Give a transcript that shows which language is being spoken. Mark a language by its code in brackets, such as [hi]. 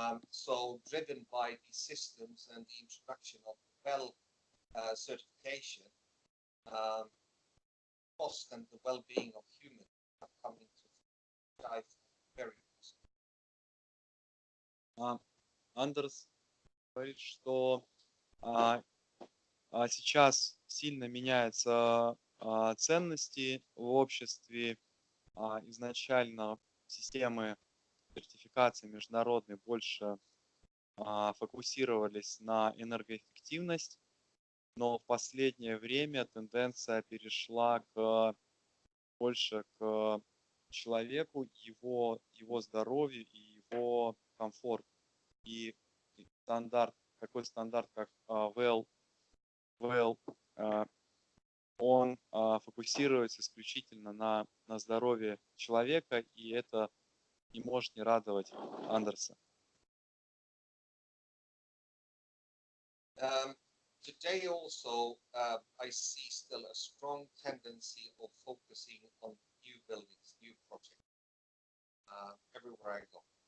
[en] So driven by these systems and the introduction of well certification, cost and the well-being of humans have come into life very positive. [ru] Андерс говорит, что сейчас сильно меняются ценности в обществе. Изначально системы сертификации международной больше фокусировались на энергоэффективность, но в последнее время тенденция перешла больше к человеку, его здоровью и его комфорту. И такой стандарт, как well, он фокусируется исключительно на здоровье человека, и это не может не радовать Андерса. [en] Today also, I see still a strong tendency of focusing on new buildings, new projects, everywhere I go.